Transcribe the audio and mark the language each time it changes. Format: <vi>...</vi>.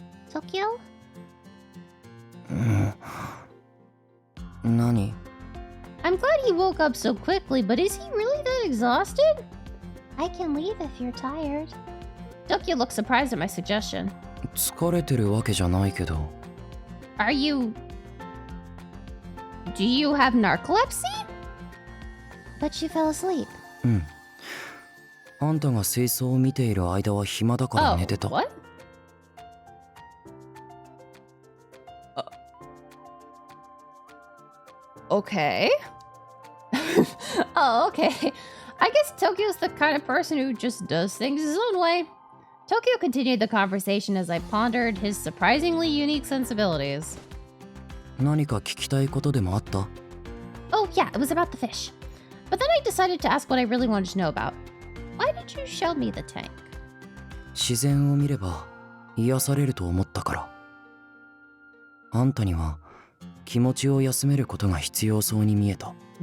<en>Tokyo?</en> <ja>何?</ja> <en>I'm glad he woke up so quickly, but is he really that exhausted? I can leave if you're tired. Tokyo looked surprised at my suggestion.</en> <ja>疲れてるわけじゃないけど。</ja> <en>Do you have narcolepsy? But you fell asleep.</en> <ja>うん。あんたが水槽を見ている間は暇だから寝てた。</ja> <en>What? Okay. Oh, okay. I guess Tokyo's the kind of person who just does things his own way. Tokyo continued the conversation as I pondered his surprisingly unique sensibilities.</en> <ja>何か聞きたいことでもあった?</ja> <en>Oh, yeah, it was about the fish. But then I decided to ask what I really wanted to know about. Why did you show me the tank?</en> <ja>自然を見れば癒されると思ったから。あんたには気持ちを休めることが必要そうに見えた。</ja>